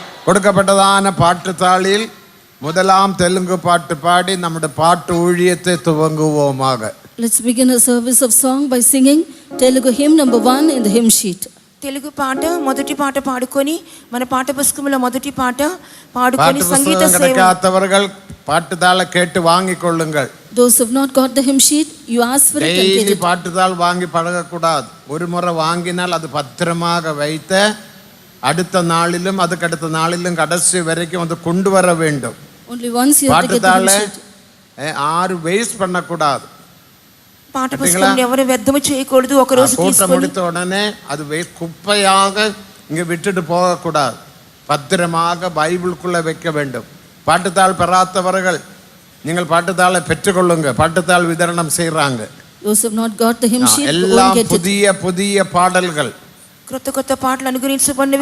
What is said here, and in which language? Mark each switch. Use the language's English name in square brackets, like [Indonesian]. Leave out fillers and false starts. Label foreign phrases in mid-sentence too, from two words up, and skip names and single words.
[Tamil] கொடுக்கப்பட்டதான பாட்டுத்தாளில் முதலாம் தெலுங்கு பாட்டு பாடி நம்முடைய பாட்டு ஊழியத்தை துவங்குவோமாக. [English] Let's begin a service of song by singing Telugu hymn number 1 in the hymn sheet. [Telugu] తెలుగు పాట మొదటి పాట పాడుకొని మన పాఠ పుస్తకంలో మొదటి పాట పాడుకొని సంగీత సేవ [Tamil] கிடைக்காதவர்கள் பாட்டுத்தாளை கேட்டு வாங்கிக் கொள்ளுங்கள். [English] Those who have not got the hymn sheet, you ask for it and get it. [Tamil] பாட்டுத்தாள் வாங்கி பழகக்கூடாது. ஒரு முறை வாங்கினால் அது பத்திரமாக வைத்த அடுத்த நாளிலும் அதுக்கு அடுத்த நாளிலும் கடைசி வரைக்கும் அது கொண்டு வர வேண்டும். [English] Only once you have to get the hymn sheet. [Tamil] ஆறு வேஸ்ட் பண்ணக்கூடாது. [Telugu] పాఠ పుస్తకం ఎవరు వ్యర్థము చేయకూడదు. ఒక రోజు తీసుకొని [Tamil] முடித்த உடனே அது குப்பையாக இங்க விட்டுட்டு போகக்கூடாது. பத்திரமாக பைபிளுக்குள்ள வைக்க வேண்டும். பாட்டுத்தாள் பெறாதவர்கள் நீங்கள் பாட்டுத்தாளை பெற்றுக்கொள்ளுங்க. பாட்டுத்தாள் விதரணம் செய்யறாங்க. [English] Those who have not got the hymn sheet, [Tamil] எல்லாம் புதிய புதிய பாடல்கள், [Telugu] కొత్త కొత్త పాటలు అనుగ్రహించబడినవి.